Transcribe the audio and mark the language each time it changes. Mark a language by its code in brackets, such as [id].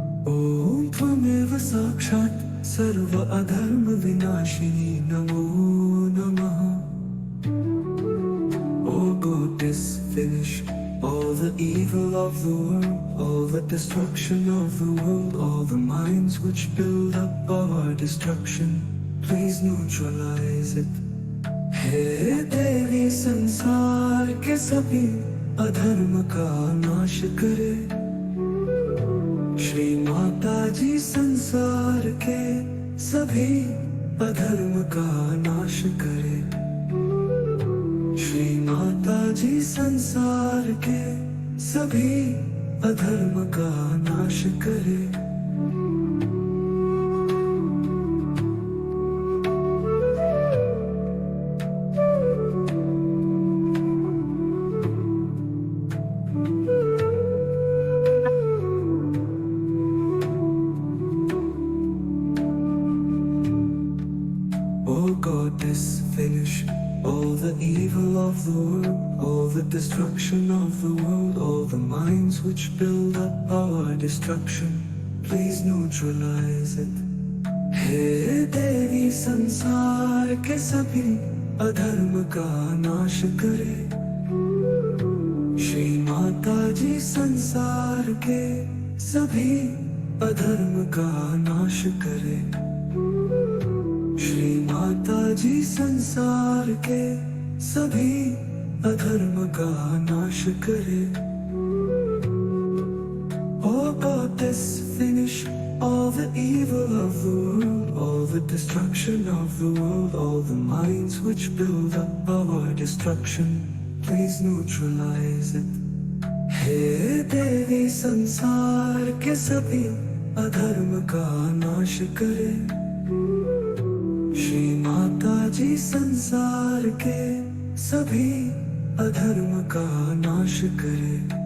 [sa] ॐ त्वमेव साक्षात् सर्व अधर्म विनाशिनी नमो नमः। [en] Oh goddess, finish all the evil of the world, all the destruction of the world, all the minds which build up our destruction. Please neutralize it. [hi] हे देवी संसार के सभी अधर्म का नाश करे। श्री माता जी संसार के सभी अधर्म का नाश करे। श्री माता जी संसार के सभी अधर्म का नाश करे। [en] Oh goddess, finish all the evil of the world, all the destruction of the world, all the minds which build up our destruction. Please neutralize it. [hi] हे देवी संसार के सभी अधर्म का नाश करे। श्री माता जी संसार के सभी अधर्म का नाश करे। श्री माता जी संसार के सभी अधर्म का नाश करे। [en] Oh goddess, finish all the evil of the world, all the destruction of the world, all the minds which build up our destruction. Please neutralize it. [hi] हे देवी संसार के सभी अधर्म का नाश करे। श्री माता जी संसार के सभी अधर्म का नाश करे।